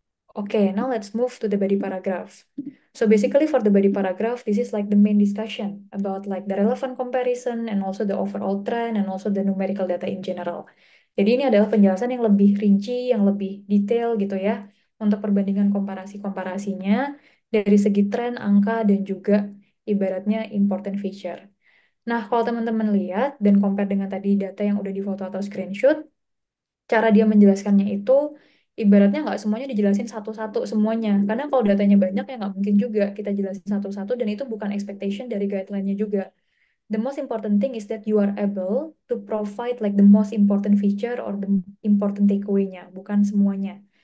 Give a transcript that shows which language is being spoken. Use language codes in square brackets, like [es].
[en] Okay, now let's move to the body paragraph. So basically for the body paragraph, this is like the main discussion about like the relevant comparison and also the overall trend and also the numerical data in general. [id] Jadi ini adalah penjelasan yang lebih rinci, yang lebih detail gitu ya, untuk perbandingan komparasi-komparasinya dari segi tren, angka, dan juga ibaratnya important feature. Nah, kalau teman-teman lihat dan compare dengan tadi data yang udah difoto atau screenshot, cara dia menjelaskannya itu ibaratnya nggak semuanya dijelasin satu-satu semuanya. Karena kalau datanya banyak ya nggak mungkin juga kita jelasin satu-satu dan itu bukan expectation dari guideline-nya juga. [en] The most important thing is that you are able to provide like the most important feature or the important takeaway-nya, [id] bukan semuanya.